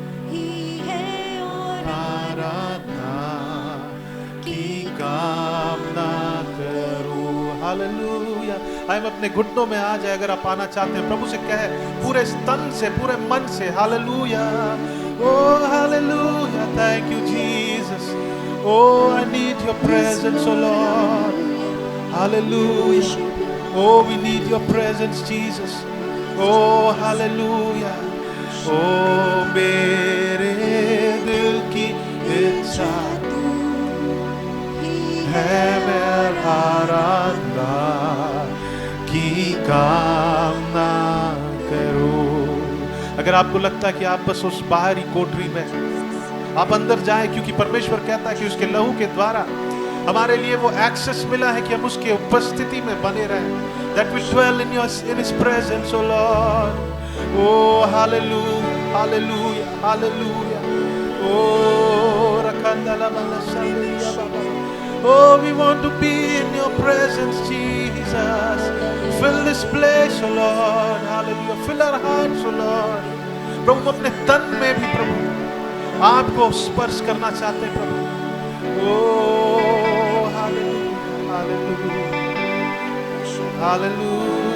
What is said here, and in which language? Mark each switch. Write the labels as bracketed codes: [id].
[hi] ही है और आराधना की कामना करूं। हालेलुया। हम अपने घुटनों में आ जाए। अगर आप आना चाहते हैं प्रभु से कहे पूरे तन से, पूरे मन से। Hallelujah. Oh hallelujah. [en] Thank you Jesus. Oh, I need your presence, oh Lord. Hallelujah. Oh, we need your presence, Jesus. Oh, hallelujah. [hi] Oh, मेरे दिल की इच्छा है मैं आराधना की कामना करूं। अगर आपको लगता है कि आप बस उस बाहरी कोठरी में आप अंदर जाएं, क्योंकि परमेश्वर कहता है कि उसके लहू के द्वारा हमारे लिए वो एक्सेस मिला है कि हम उसके उपस्थिति में बने रहें। [en] That we dwell in His presence, oh Lord. Oh, hallelujah, hallelujah, hallelujah. Oh, rakandala balasaliya baba. Oh, we want to be in your presence, Jesus. Fill this place, oh Lord. Hallelujah. Fill our hearts, oh Lord. [hi] प्रभु अपने तन में भी प्रभु आपको स्पर्श करना चाहते हैं प्रभु। Oh hallelujah, hallelujah, hallelujah.